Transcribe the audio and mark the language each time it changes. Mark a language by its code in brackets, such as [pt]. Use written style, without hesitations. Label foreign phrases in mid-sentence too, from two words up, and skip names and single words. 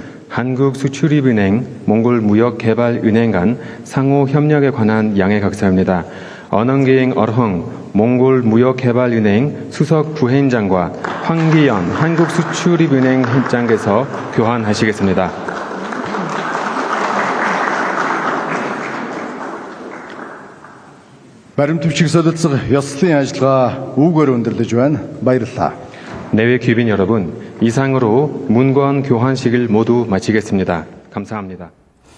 [ko] 한국수출입은행, 몽골무역개발은행 간 상호 협력에 관한 양해 각서입니다. 언언기행 얼헝 몽골무역개발은행 수석 부회장과 황기연 한국수출입은행 회장께서 교환하시겠습니다. [mn] Баримтчиг солилцох ёслолын ажиллагаа үүгээр өндөрлөж байна. Баярлалаа. [ko] 내외 귀빈 여러분, 이상으로 문건 교환식을 모두 마치겠습니다. 감사합니다.